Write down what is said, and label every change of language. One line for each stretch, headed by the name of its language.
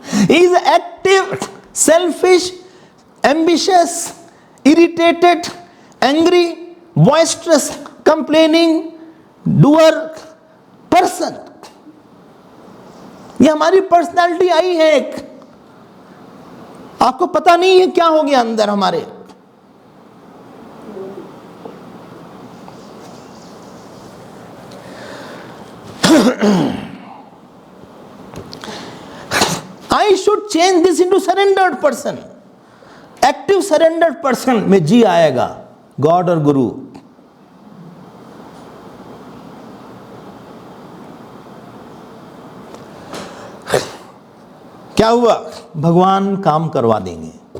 English: He is active, selfish, ambitious, irritated, angry, boisterous, complaining, doer person।
Hindi: ये हमारी personality I है एक। आपको पता नहीं है क्या हो गया अंदर हमारे।
English: I should change this into surrendered person।
Hindi: Active surrendered person में जी आएगा, गॉड और गुरु। क्या हुआ? भगवान काम करवा देंगे।